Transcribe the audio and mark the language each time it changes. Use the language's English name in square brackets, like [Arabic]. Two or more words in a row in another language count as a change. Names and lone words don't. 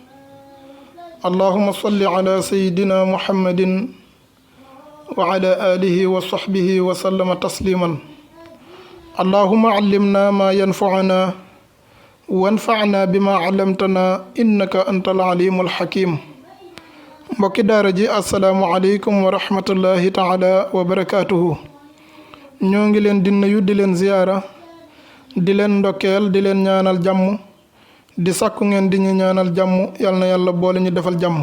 [Arabic] اللهم صل على سيدنا محمد وعلى آله وصحبه وسلم تسليما. اللهم علمنا ما ينفعنا وانفعنا بما علمتنا إنك أنت العليم الحكيم. [Wolof] mbokki daara ji [Arabic] السلام عليكم ورحمة الله تعالى وبركاته. [Wolof] ñoo ngi leen di nuyu di leen ziyaara di leen ndokkeel di leen ñaanal jàmm di sàkku ngeen di ñu ñaanal jàmm yal na yàlla boole ñu defal jàmm.